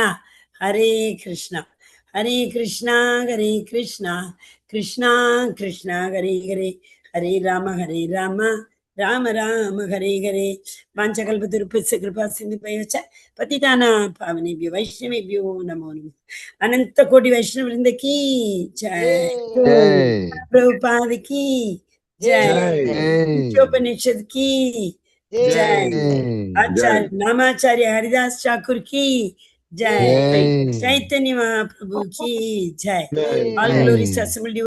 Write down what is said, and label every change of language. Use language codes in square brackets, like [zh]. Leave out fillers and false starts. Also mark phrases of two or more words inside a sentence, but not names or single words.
[sa] हरे कृष्ण हरे कृष्ण हरे कृष्ण कृष्ण कृष्ण हरे हरे हरे राम राम राम हरे हरे. वाञ्छाकल्पतरुभ्यश्च कृपा सिन्धुभ्यश्च पतितानां पावनेभ्यो वैष्णवेभ्यो नमो नमः. [hi] अनन्त कोटि वैष्णव वृन्द की जय. प्रभुपाद की जय. उपनिषद की जय. आचार्य नामाचार्य हरिदास ठाकुर की जय. चैतन्य महाप्रभु की जय. [en] all glories